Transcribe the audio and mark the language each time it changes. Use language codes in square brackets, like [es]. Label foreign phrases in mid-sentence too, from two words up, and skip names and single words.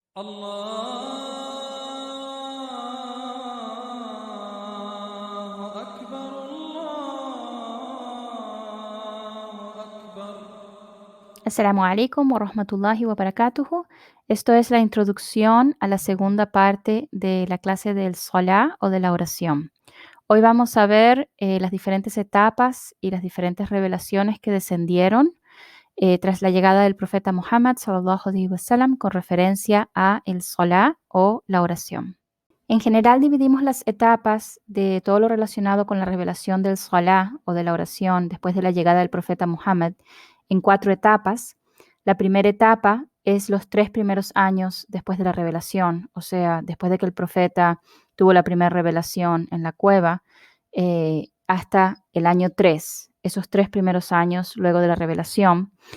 [ar] الله أكبر الله أكبر. السلام عليكم ورحمة الله وبركاته. [es] Esto es la introducción a la segunda parte de la clase del Salah o de la oración. Hoy vamos a ver las diferentes etapas y las diferentes revelaciones que descendieron tras la llegada del profeta Muhammad [ar] صلى الله عليه وسلم [es] con referencia a el Salah o la oración. En general dividimos las etapas de todo lo relacionado con la revelación del Salah o de la oración después de la llegada del profeta Muhammad en 4 etapas. La primera etapa es los 3 primeros años después de la revelación, o sea, después de que el profeta tuvo la primera revelación en la cueva, hasta el año 3, esos 3 primeros años luego de la revelación.